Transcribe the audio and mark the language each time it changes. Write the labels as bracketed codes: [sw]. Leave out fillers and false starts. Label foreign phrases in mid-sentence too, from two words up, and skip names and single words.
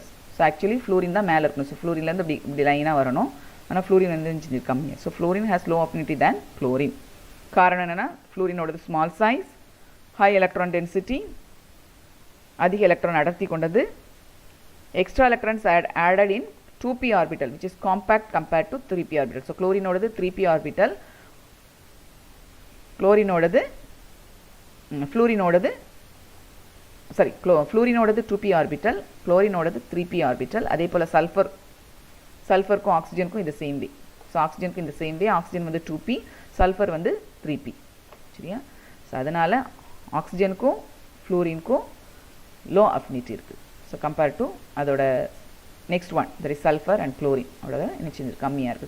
[en] so actually [ta] ஃப்ளூரின் தான் மேலே இருக்கணும். ஸோ ஃப்ளூரின்லேருந்து இப்படி லைனாக வரணும். ஆனால் ஃப்ளூரின் வந்து கம்மியாக. [en] so fluorine has low affinity than chlorine. [ta] காரணம் என்னென்னா ஃப்ளூரினோடது [en] small size, high electron density, [ta] அதிக எலக்ட்ரான் அடர்த்தி கொண்டது. [en] extra electrons added in 2p orbital which is compact compared to 3p orbital. So chlorine 3p orbital, fluorine 2p orbital, chlorine 3p orbital. [ta] அதே போல சல்ஃபருக்கும் ஆக்சிஜனுக்கும் இந்த [en] same way. [ta] ஸோ ஆக்சிஜனுக்கு இந்த [en] same way. [ta] ஆக்சிஜன் வந்து 2p, சல்ஃபர் வந்து 3p. சரியா? ஸோ அதனால் ஆக்சிஜனுக்கும் ஃப்ளூரினுக்கும் [en] low affinity [ta] இருக்குது. [en] so compare to அதோட next one that is sulphur and chlorine [ta] அதோட என்ன கம்மியாக இருக்குது.